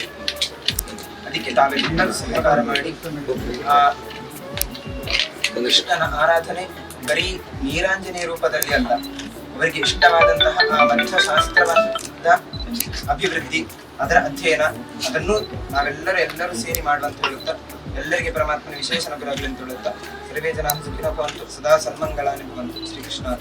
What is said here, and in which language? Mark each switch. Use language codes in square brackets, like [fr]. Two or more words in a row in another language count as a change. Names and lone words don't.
[kn] ಅದಕ್ಕೆ ತಾವೆಲ್ಲರೂ ಸಹಕಾರ ಮಾಡಿ ಆ ಕೃಷ್ಣನ ಆರಾಧನೆ ಬರೀ ನೀರಾಂಜನೆಯ ರೂಪದಲ್ಲಿ ಅಲ್ಲ, ಅವರಿಗೆ ಇಷ್ಟವಾದಂತಹ ಆ ಮಂತ್ರಶಾಸ್ತ್ರದ ಅಭಿವೃದ್ಧಿ, ಅದರ ಅಧ್ಯಯನ, ಅದನ್ನು ನಾವೆಲ್ಲರೂ ಸೇರಿ ಮಾಡುವಂತ ಹೇಳುತ್ತಾ ಎಲ್ಲರಿಗೆ ಪರಮಾತ್ಮನ ವಿಶೇಷ ಅನುಗ್ರಹಗಳು ಅಂತ ಹೇಳುತ್ತಾ [sa] ಸರ್ವೇ ಜನ ಸುಖಿನೋ ಭವಂತು ಸದಾ ಸನ್ಮಂಗಳಾನಿ ಭವಂತು. [kn] ಶ್ರೀಕೃಷ್ಣ